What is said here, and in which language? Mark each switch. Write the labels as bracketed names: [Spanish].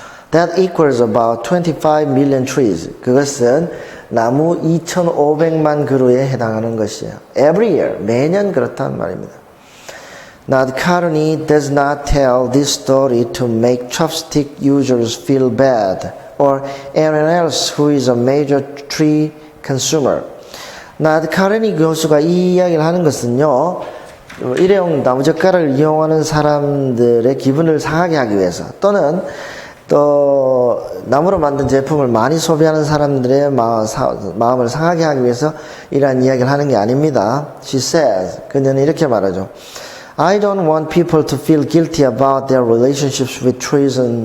[English] That equals about 25 million trees. [Korean] 그것은 나무 2,500만 그루에 해당하는 것이에요. [English] Every year, [Korean] 매년 그렇단 말입니다. [English] Nadkarni does not tell this story to make chopstick users feel bad or anyone else who is a major tree consumer. [Korean] 나드카르니 교수가 이 이야기를 하는 것은요, 일회용 나무젓가락을 이용하는 사람들의 기분을 상하게 하기 위해서 또는 또 나무로 만든 제품을 많이 소비하는 사람들의 마음을 상하게 하기 위해서 이러한 이야기를 하는 게 아닙니다. [English] She says, [Korean] 그녀는 이렇게 말하죠. [English] I don't want people to feel guilty about their relationships with trees.